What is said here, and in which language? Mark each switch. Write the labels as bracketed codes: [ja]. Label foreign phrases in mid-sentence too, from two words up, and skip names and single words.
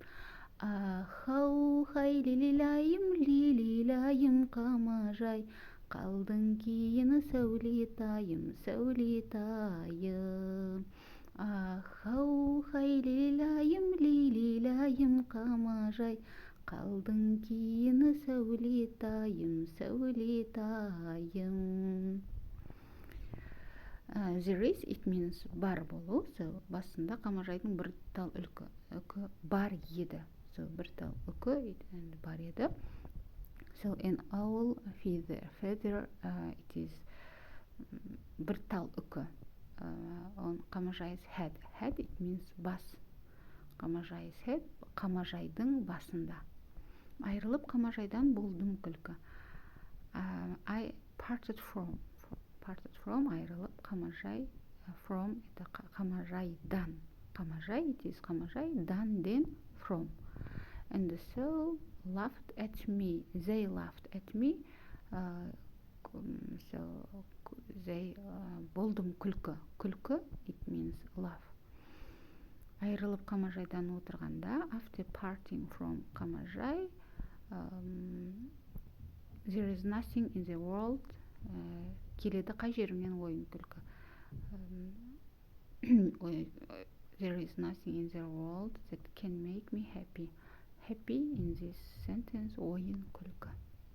[kk] Ахау, хай, лилилайым, қамажай, қалдың кейін сәулетайым. Ахау, хай, лилилайым, қамажай, қалдың кейін сәулетайым. [en] There is, it means [kk] бар болу. So, басында қамажайдың бір тал үкі бар еді. So, бір тал үкі бар еді. [en] So, an owl feather, it is [kk] бір тал үкі. [en] On қамажай's head. Head, it means бас. [kk] Қамажай's head, қамажайдың басында. Айрылып қамажайдан болдым күлкі. [en] I parted from, айрылып, қамажай, from, [kk] это қамажайдан. Қамажай, [en] it is қамажай, дан, then, from. And so, laughed at me. They laughed at me. So, they [kk] болдым күлкі. Күлкі, [en] it means laugh. [kk] Айрылып қамажайдан отырғанда, [en] after parting from қамажай, there is nothing in the world, [kk] келеді қай жерімнен ойын күлкі. [en] There is nothing in the world that can make me happy. Happy in this sentence, [kk] ойын күлкі.